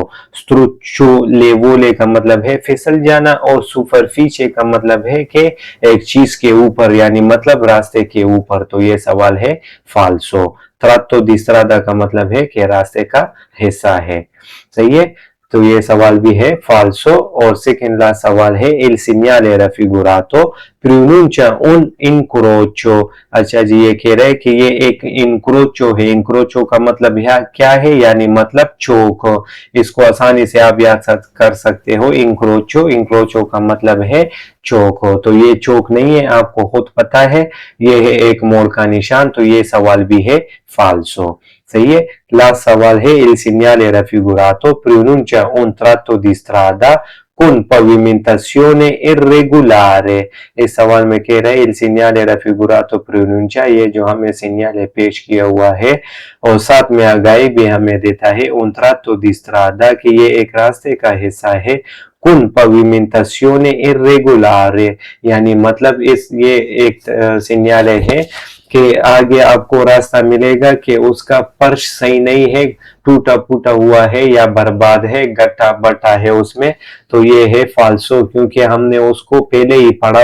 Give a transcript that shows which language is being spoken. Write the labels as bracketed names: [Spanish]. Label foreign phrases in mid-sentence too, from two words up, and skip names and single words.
[Hindi] स्ट्रुच्चोलेवोले का मतलब है फिसल जाना और सुपरफीचे का मतलब है कि एक चीज के ऊपर, यानी मतलब रास्ते के ऊपर। तो ये सवाल है फाल्सो। [Italian] tratto di strada [Hindi] का मतलब है कि रास्ते का हिस्सा है। सही है। तो ये सवाल भी है फाल्सो। और [English] second last [Hindi] सवाल है [Italian] il segnale raffigurato pronuncia un incrocio। [Hindi] अच्छा जी, ये कह रहे हैं कि ये एक इंक्रोचो है। इंक्रोचो का मतलब यहाँ क्या है, यानी मतलब चौक। इसको आसानी से आप याद कर सकते हो। इंक्रोचो, इंक्रोचो का मतलब है चौक हो। तो ये चौक नहीं है, आपको खुद पता है, ये है एक मोड़ का निशान। तो ये सवाल भी है फाल्सो। सही है। लास्ट सवाल है, [Italian] il segnale raffigurato pronuncia un tratto di strada con pavimentazione irregolare। [Hindi] इस सवाल में कह रहे हैं [Italian] il segnale raffigurato pronuncia, [Hindi] ये जो हमें सिग्नल पेश किया हुआ है और साथ में आगाही भी हमें देता है [Italian] un tratto di strada [Hindi] कि ये एक रास्ते का हिस्सा है। [Italian] con pavimentazione irregolare [Hindi] यानी मतलब ये एक सिग्नल है कि आगे आपको रास्ता मिलेगा कि उसका फर्श सही नहीं है, टूटा फूटा हुआ है या बर्बाद है, गट्टा बट्टा है उसमें। तो ये है फाल्सो, क्योंकि हमने उसको पहले ही पढ़ा।